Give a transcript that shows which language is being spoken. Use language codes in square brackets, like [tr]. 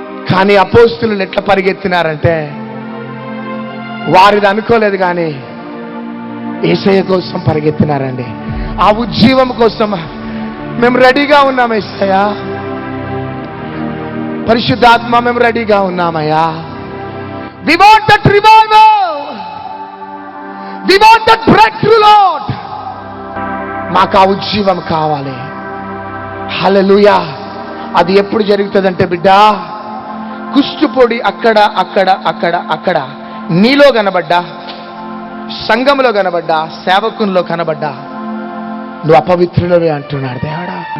[te] కానీ అపోస్తులు ఎట్లా పరిగెత్తినారంటే, వారిది అనుకోలేదు కానీ యేసయ్య కోసం పరిగెత్తినారండి. ఆ ఉజ్జీవం కోసం మేము రెడీగా ఉన్నాం యేసయ్య, పరిశుద్ధాత్మ మేము రెడీగా ఉన్నామయ్యా. [en] We want that revival. We want that breakthrough, Lord. [te] మాకు ఆ ఉజ్జీవం కావాలి. హల్లెలూయా. అది ఎప్పుడు జరుగుతుందంటే బిడ్డ, కుష్టుపొడి అక్కడ అక్కడ అక్కడ అక్కడ నీలో కనబడ్డా, సంఘంలో కనబడ్డా, సేవకునిలో కనబడ్డా నువ్వు అపవిత్రులవే అంటున్నాడు దేవుడా.